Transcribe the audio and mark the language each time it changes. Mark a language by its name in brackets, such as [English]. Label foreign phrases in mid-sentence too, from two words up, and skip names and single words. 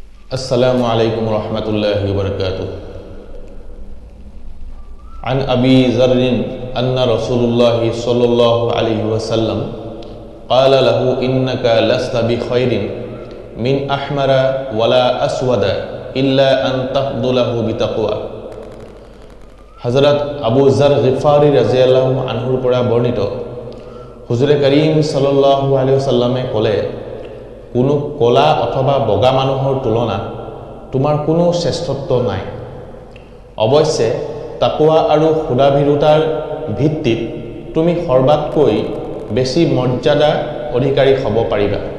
[Arabic] السلام عليكم ورحمة الله وبركاته عن أبي ذر أن رسول الله صلى الله عليه وسلم قال له إنك لست بخير من أحمر ولا أسود إلا أن تفضله بتقوى. [Assamese] हज़रत अबू ज़र ग़िफ़ारी [Arabic] رضي الله عنه [Assamese] পৰা বৰ্ণিত হুজুৰে কৰীম [Arabic] صلى الله عليه وسلم [Assamese] ক'লে, কোনো কলা অথবা বগা মানুহৰ তুলনাত তোমাৰ কোনো শ্ৰেষ্ঠত্ব নাই। অৱশ্যে তাকৱা আৰু খুদাভীৰুতাৰ ভিত্তিত তুমি সৰ্বাতকৈ বেছি মৰ্যাদা অধিকাৰী হ'ব পাৰিবা।